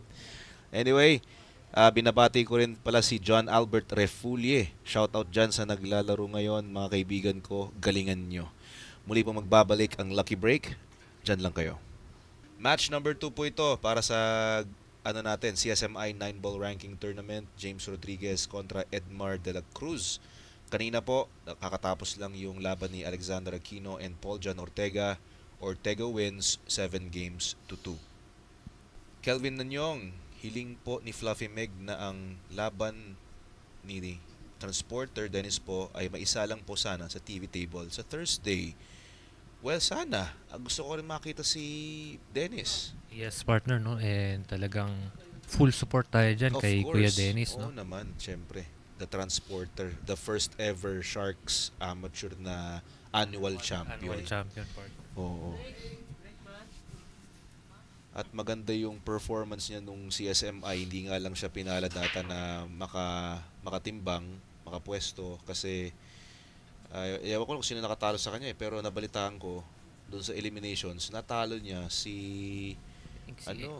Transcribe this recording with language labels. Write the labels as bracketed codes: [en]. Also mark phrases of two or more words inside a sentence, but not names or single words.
[tl] Anyway, binabati ko rin pala si John Albert Refulie. Shoutout dyan sa naglalaro ngayon, mga kaibigan ko. Galingan nyo. Muli po magbabalik ang Lucky Break. Dyan lang kayo. Match number 2 po ito para sa CSMI 9-ball ranking tournament. James Rodriguez kontra Edmar de la Cruz. Kanina po, kakatapos lang yung laban ni Alexander Aquino and Paul John Ortega. [en] Ortega wins 7-2. Kelvin Nanyong, hiling po ni Fluffy Meg na ang laban ni Transporter Dennis po ay maisa lang po sana sa TV table sa Thursday. [tl] Well, sana. Gusto ko rin makita si Dennis. [en] Yes, partner, no? [tl] And talagang [en] full support [tl] tayo dyan [en] Of [tl] kay [en] course. [tl] Kuya Dennis, Oo no? naman, syempre. [en] The Transporter, the first ever Sharks amateur na annual champion. Annual champion, partner. [tl] Oo. At maganda yung performance niya nung CSMI. Hindi nga lang siya pinalad ata na makatimbang, makapwesto kasi ewan ko kung sino nakatalo sa kanya pero nabalitaan ko doon sa eliminations, natalo niya si ano,